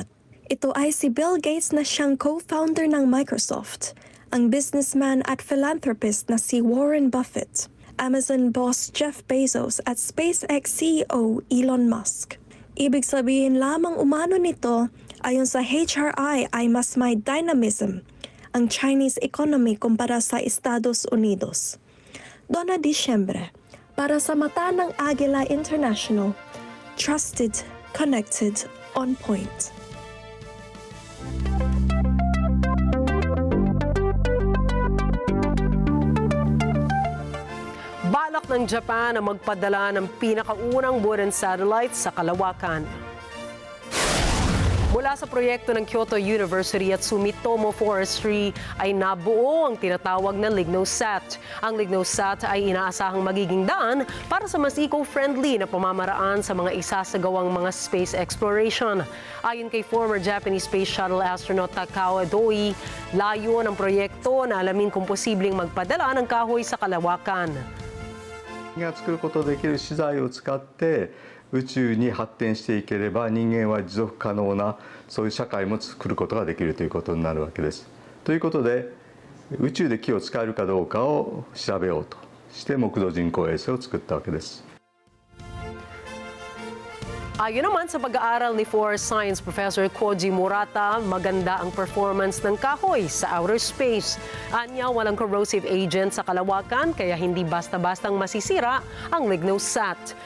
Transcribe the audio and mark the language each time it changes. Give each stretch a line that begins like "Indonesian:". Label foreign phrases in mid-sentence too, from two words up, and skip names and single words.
Filipino: Ito ay si Bill Gates na siyang co-founder ng Microsoft, ang businessman at philanthropist na si Warren Buffett, Amazon boss Jeff Bezos at SpaceX CEO Elon Musk. Ibig sabihin lamang umano nito, ayon sa HRI ay mas may dynamism ang
English: Chinese economy
Filipino: kumpara sa Estados Unidos. Donna Disyembre, para sa mata ng Agila International,
English: trusted, connected, on point.
Filipino: Balak ng Japan na magpadala ng pinakaunang wooden satellite sa kalawakan. Mula sa proyekto ng Kyoto University at Sumitomo Forestry ay nabuo ang tinatawag na LignoSat. Ang LignoSat ay inaasahang magiging daan para sa mas eco-friendly na pamamaraan sa mga isasagawang mga
English: space exploration.
Filipino: Ayon kay
English: former Japanese Space Shuttle astronaut
Filipino: Takao Doi, layo ng proyekto na alamin kung posibleng magpadala ng kahoy sa kalawakan.
Japanese: が作ることできる資材を使って宇宙に発展していければ人間は持続可能なそういう社会も作ることができるということになるわけです。ということで宇宙で木を使えるかどうかを調べようとして木造人工衛星を作ったわけです。
Filipino: Ayon naman sa pag-aaral ni Flores Science Professor Koji Murata, maganda ang performance ng kahoy sa
English: outer space.
Filipino: Anya, walang
English: corrosive agent
Filipino: sa kalawakan kaya hindi basta-bastang masisira ang LignoSat.